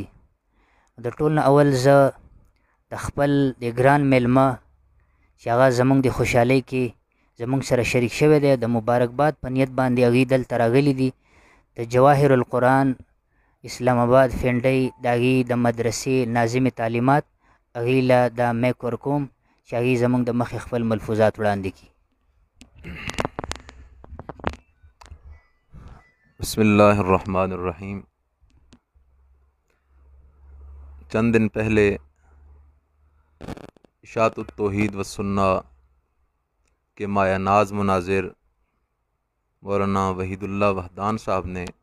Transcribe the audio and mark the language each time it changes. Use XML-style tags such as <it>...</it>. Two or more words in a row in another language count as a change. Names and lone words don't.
<ps>د ټول نه اول زه د خپل د ګران میلمه چې هغه زمونږ د خوشحالۍ کې زمونږ سره شریک شوی دی د مبارکباد په نیت باندې هغې دلته راغلي دي. د جواهر القرآن اسلام آباد فنډۍ د هغې د مدرسې ناظم تعلیمات هغې له دا میک ورکوم چې هغې زمونږ د مخې خپل ملفوظات وړاندې کړي.</ps> <ar>بسم اللہ الرحمن الرحیم.</ar> <ur>چند دن پہلے اشاعت التوحید و سنہ کے مایہ ناز مناظر مولانا وحید اللہ وحدان صاحب نے</ur>